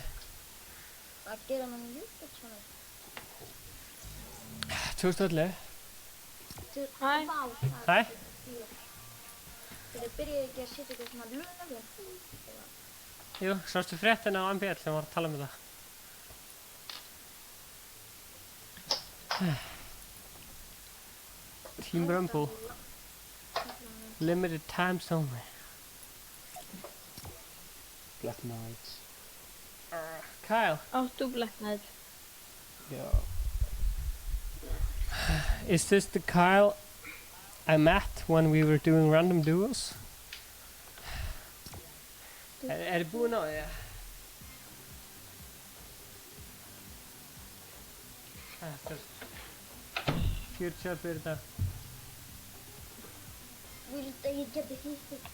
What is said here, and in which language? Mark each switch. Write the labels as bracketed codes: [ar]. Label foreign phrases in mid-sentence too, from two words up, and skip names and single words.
[is] Að gera þennan YouTube-channel? 2011. Hæ. Hæ. Þegar byrjaði ekki að setja eitthvað svona lög. Jú, sástu fréttina á MBL sem var að tala um þetta. [en] Team Rumble. Limited times only. Black Knights. Kyle. [is] Áttu Black Knight. Já. [en] Is this the Kyle I met when we were doing random duels? [is] Er þið búin á því? Þetta er 40 fyrir þetta. Vildi ég geti hitt